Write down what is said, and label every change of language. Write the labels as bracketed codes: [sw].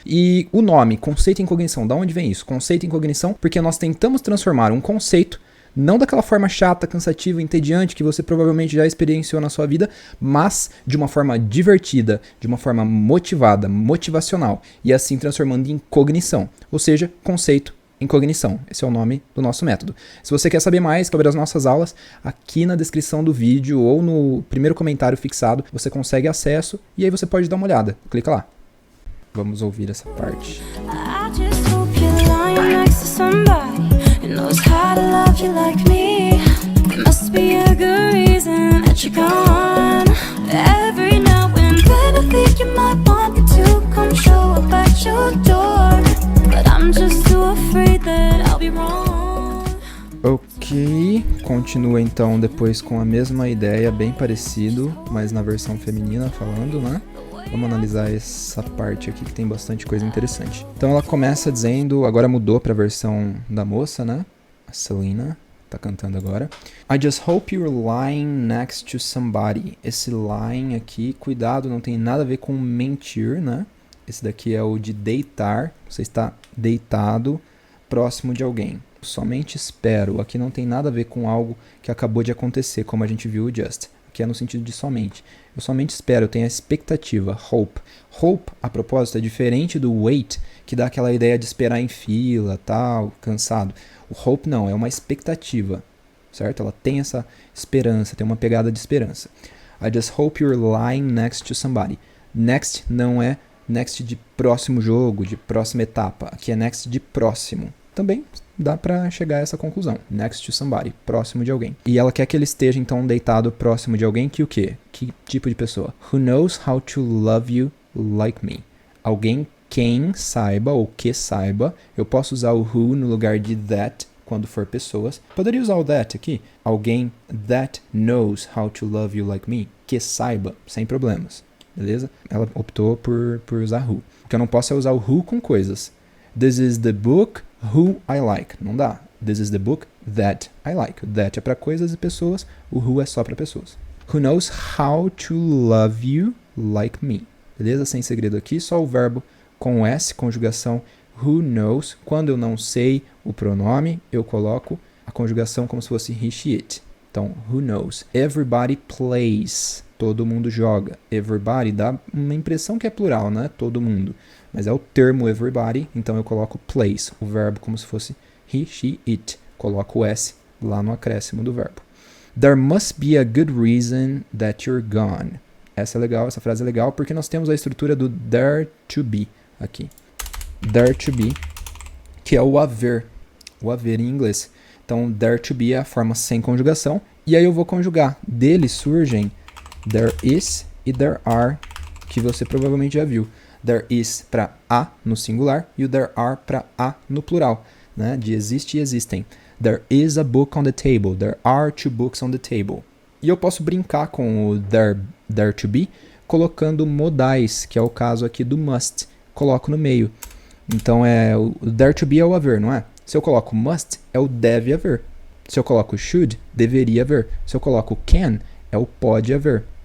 [pt] E o nome, Conceito em Cognição, da onde vem isso? Conceito em Cognição, porque nós tentamos transformar um conceito, não daquela forma chata, cansativa, entediante que você provavelmente já experienciou na sua vida, mas de uma forma divertida, de uma forma motivada, motivacional, e assim transformando em cognição, ou seja, conceito em cognição. Esse é o nome do nosso método. Se você quer saber mais sobre as nossas aulas, aqui na descrição do vídeo ou no primeiro comentário fixado, você consegue acesso e aí você pode dar uma olhada. Clica lá. Vamos ouvir essa parte. [en] I just hope you're lying next to somebody who knows how to love you like me. There must be a good reason that you're gone. Every now and then I think you might want me to come show up at your door, but I'm just too afraid that I'll be wrong. [pt] Ok, continua então depois com a mesma ideia, bem parecido, mas na versão feminina falando, né? Vamos analisar essa parte aqui que tem bastante coisa interessante. Então ela começa dizendo, agora mudou para a versão da moça, né? A Selena tá cantando agora. [en] I just hope you're lying next to somebody. [pt] Esse lying aqui, cuidado, não tem nada a ver com mentir, né? Esse daqui é o de deitar. Você está deitado próximo de alguém. Somente espero. Aqui não tem nada a ver com algo que acabou de acontecer, como a gente viu o just. Que é no sentido de somente. Eu somente espero, eu tenho a expectativa, hope. Hope, a propósito, é diferente do wait, que dá aquela ideia de esperar em fila, tal, cansado. O hope não, é uma expectativa, certo? Ela tem essa esperança, tem uma pegada de esperança. [en] I just hope you're lying next to somebody. [pt] Next não é next de próximo jogo, de próxima etapa. Aqui é next de próximo. também dá pra chegar a essa conclusão. [en] Next to somebody, [pt] próximo de alguém. E ela quer que ele esteja, então, deitado próximo de alguém que o quê? Que tipo de pessoa? [en] Who knows how to love you like me. [pt] Alguém quem saiba ou que saiba. Eu posso usar o who no lugar de that quando for pessoas. Poderia usar o that aqui. Alguém [en] that knows how to love you like me. [pt] Que saiba, sem problemas. Beleza? Ela optou por usar who. O que eu não posso é usar o who com coisas. [en] This is the book who I like. [pt] Não dá. [en] This is the book that I like. [pt] O that é para coisas e pessoas. O who é só para pessoas. [en] Who knows how to love you like me. [pt] Beleza? Sem segredo aqui. Só o verbo com S, conjugação who knows. Quando eu não sei o pronome, eu coloco a conjugação como se fosse he, she, it. Então, who knows? [en] Everybody plays. [pt] Todo mundo joga. Everybody dá uma impressão que é plural, né? Todo mundo. Mas é o termo everybody, então eu coloco plays, o verbo como se fosse he, she, it. Coloco o S lá no acréscimo do verbo. [en] There must be a good reason that you're gone. [pt] Essa é legal, essa frase é legal, porque nós temos a estrutura do there to be aqui. There to be, que é o haver em inglês. Então, there to be é a forma sem conjugação, e aí eu vou conjugar. Dele surgem there is e there are, que você provavelmente já viu. There is para a no singular e o there are para a no plural, né? De existe e existem. [en] There is a book on the table. There are 2 books on the table. [pt] E eu posso brincar com o there to be, colocando modais, que é o caso aqui do must. Coloco no meio. Então, o there to be é o haver, não é? Se eu coloco must, é o deve haver. Se eu coloco should, deveria haver. Se eu coloco can, é o pode haver.